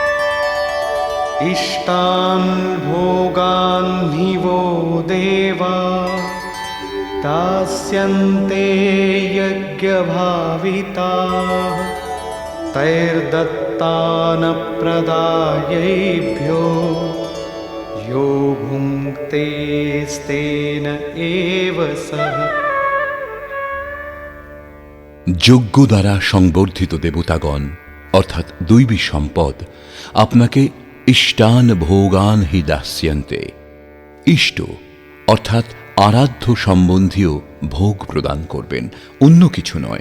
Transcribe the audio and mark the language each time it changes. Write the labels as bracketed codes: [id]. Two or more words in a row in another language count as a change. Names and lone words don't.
[sa] इष्टान् भोगान् हि वो देवा दास्यन्ते यज्ञभाविताः तैर्दत्तानप्रदायैभ्यो यो भुङ्क्तेस्तेन एव सः। [bn] যজ্ঞ দ্বারা সংবর্ধিত দেবতাগণ অর্থাৎ দৈবী সম্পদ আপনাকে [sa] ইষ্টান ভোগান হি দাস্যন্তে, [bn] ইষ্ট অর্থাৎ আরাধ্য সম্বন্ধীয় ভোগ প্রদান করবেন, অন্য কিছু নয়।